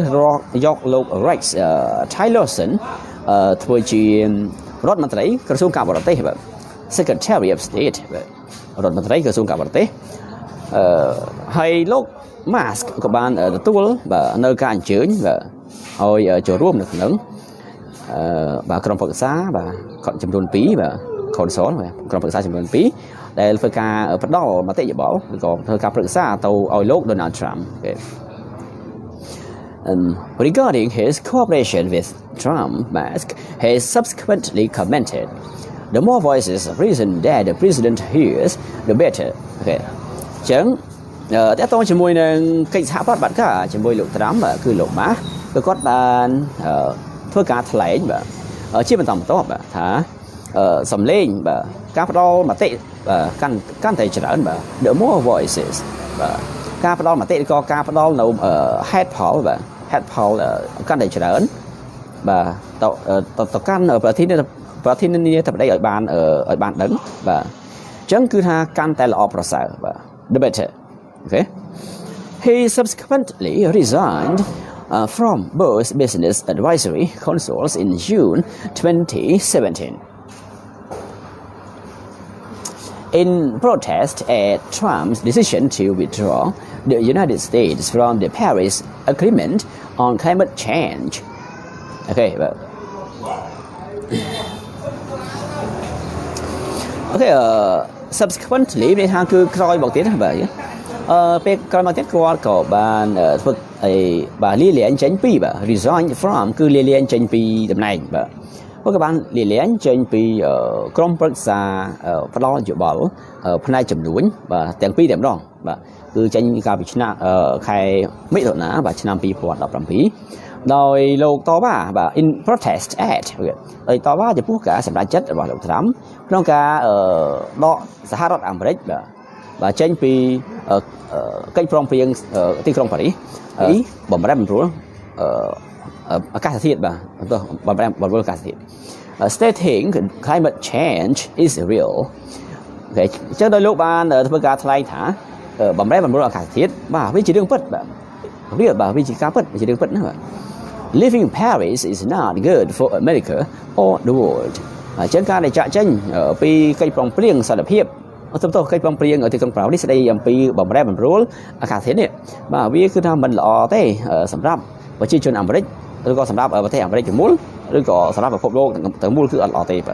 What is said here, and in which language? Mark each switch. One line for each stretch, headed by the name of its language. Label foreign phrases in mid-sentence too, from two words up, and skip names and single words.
Khmer: យកលោក Rex Tillerson ធ្វើជារដ្ឋមន្ត្រីក្រសួងការបរទេសបាទ
English: Secretary of State
Khmer: បាទរដ្ឋមន្ត្រីក្រសួងការបរទេសហើយលោក Musk ក៏បានទទួលបាទនៅការអញ្ជើញបាទឲ្យចូលរួមនៅក្នុងបាទក្រុមប្រឹក្សាបាទចំនួន2បាទ console បាទក្រុមប្រឹក្សាចំនួន2ដែលធ្វើការផ្ដល់មតិយោបល់ឬក៏ធ្វើការប្រឹក្សាទៅឲ្យលោក Donald Trump.
English: Regarding his cooperation with Trump, Musk has subsequently commented, the more voices of reason that the president hears the better okay
Khmer: ចឹងតើតោះជាមួយនឹងកិច្ចសហប្រតិបត្តិការជាមួយ លោកត្រាំបាទគឺលោកម៉ាស់គឺគាត់បានធ្វើការថ្លែងបាទជាបន្តបន្ទាប់បាទថាសំឡេងបាទការ ផ្ដល់មតិកាន់តែច្រើនបាទ
English: the more voices
Khmer: បាទការផ្ដល់មតិក៏ការផ្ដល់នៅ
English: head poll
Khmer: បាទ
English: head poll
Khmer: កាន់តែច្រើនបាទទៅកាន់ប្រធានាធិបតីឲ្យបានដឹងបាទអញ្ចឹងគឺថាកាន់តែល្អប្រសើរបាទ
English: the better okay he subsequently resigned from both business advisory councils in June 2017 in protest at Trump's decision to withdraw the United States from the Paris Agreement on climate change. Okay, but okay, subsequently
Khmer: នេះថាគឺក្រោយមកទៀតបាទពេលក្រោយមកទៀតគាត់ក៏បាន ធ្វើបាទលាលែងចេញពីបាទ
English: resign from
Khmer: គឺលាលែងចេញពីតំណែងបាទក៏បានលាលែងចេញពីក្រុមប្រឹក្សាផ្ដល់យោបល់ផ្នែកចំនួនបាទទាំងពីរតែម្ដងបាទគឺចេញកាលពីឆ្នាំខែមិថុនាបាទឆ្នាំ2017ដោយលោក តវ៉ាបាទ
English: in protest at
Khmer: ដោយតវ៉ាចំពោះការសម្រេចចិត្តរបស់លោកត្រាំក្នុងការដកសហរដ្ឋអាមេរិកបាទចេញពីកិច្ចព្រមព្រៀងទីក្រុងប៉ារីសបំរែបំរួលអាកាសធាតុបាទបំរែបំរួលអាកាសធាតុ
English: stating climate change is real
Khmer: អូខេអញ្ចឹងដោយលោក បានធ្វើការថ្លែងថាបំរែបំរួលអាកាសធាតុបាទវាជារឿងពិតបាទវាបាទវាជាការពិតជារឿងពិតណាបាទ
English: living in Paris is not good for America or the world
Khmer: អញ្ចឹងការដែលចាក់ចេញពី កិច្ចព្រមព្រៀងសន្តិភាពទៅកិច្ចព្រមព្រៀងទីក្រុងប៉ារីសស្ដីអំពីបំរែបំរួលអាកាសធាតុនេះបាទវាគឺថាមិនល្អទេ សម្រាប់ប្រជាជនអាមេរិកឬក៏សម្រាប់ប្រទេសអាមេរិកទាំងមូលឬក៏សម្រាប់ពិភពលោកទាំងមូលគឺអត់ល្អទេបាទ